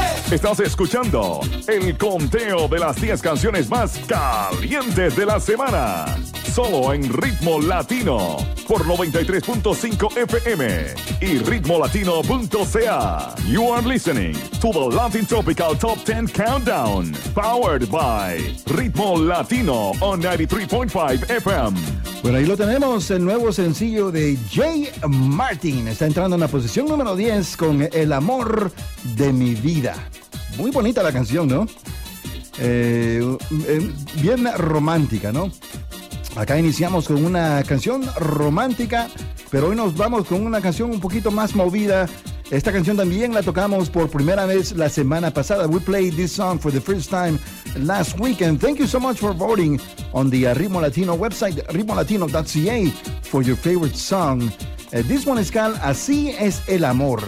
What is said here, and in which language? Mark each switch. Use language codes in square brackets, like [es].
[es] Estás escuchando el conteo de las 10 canciones más calientes de la semana. Solo en Ritmo Latino por 93.5 FM y ritmolatino.ca. [en] You are listening to the Latin Tropical Top 10 Countdown, powered by Ritmo Latino on 93.5 FM. [es] Bueno, ahí lo tenemos, el nuevo sencillo de J Martin. Está entrando en la posición número 10 con El Amor de Mi Vida. Muy bonita la canción, ¿no? Bien romántica, ¿no? Acá iniciamos con una canción romántica, pero hoy nos vamos con una canción un poquito más movida. Esta canción también la tocamos por primera vez la semana pasada. [en] We played this song for the first time last weekend. Thank you so much for voting on the Ritmo Latino website, ritmolatino.ca, for your favorite song. This one is called Así Es El Amor.